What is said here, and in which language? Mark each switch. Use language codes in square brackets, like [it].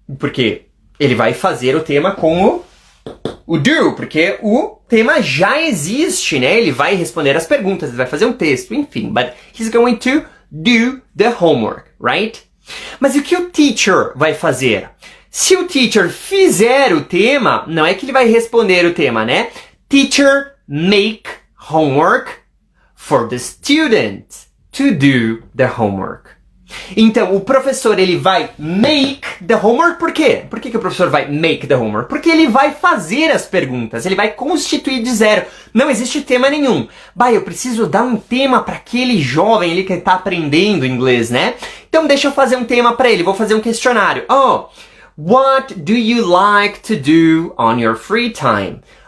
[pt] Porque ele vai fazer o tema com o do, porque o tema já existe, né? Ele vai responder as perguntas, ele vai fazer um texto, enfim. [en] But he's going to do the homework, right? [pt] Mas o que o teacher vai fazer? Se o teacher fizer o tema, não é que ele vai responder o tema, né? [en] Teacher make homework for the student to do the homework. [pt] Então, o professor, ele vai [en] make the homework, [pt] por quê? Por que o professor vai [en] make the homework? [pt] Porque ele vai fazer as perguntas, ele vai constituir de zero. Não existe tema nenhum. Eu preciso dar um tema para aquele jovem ali que está aprendendo inglês, né? Então, deixa eu fazer um tema para ele, vou fazer um questionário. [en] What do you like to do on your free time?